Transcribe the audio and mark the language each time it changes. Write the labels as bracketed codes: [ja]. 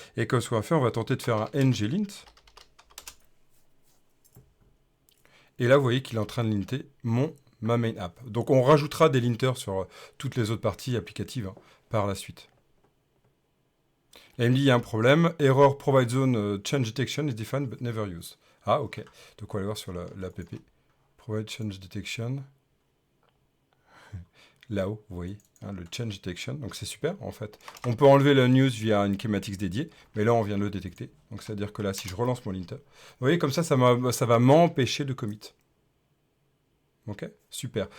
[fr] Et comme ce qu'on va faire, on va tenter de faire un nglint. Et là, vous voyez qu'il est en train de linter ma main app. Donc on rajoutera des linters sur toutes les autres parties applicatives, hein, par la suite. Là, il me dit, il y a un problème. [en] Error provide zone change detection is defined but never used. [fr] Ah, ok. Donc on va aller voir sur l'app. Provide change detection. Là-haut, vous voyez, hein, le change detection. Donc c'est super, en fait. On peut enlever le news via une schematics dédiée, mais là, on vient de le détecter. Donc c'est-à-dire que là, si je relance mon linter, vous voyez, comme ça va m'empêcher de commit. Ok, super.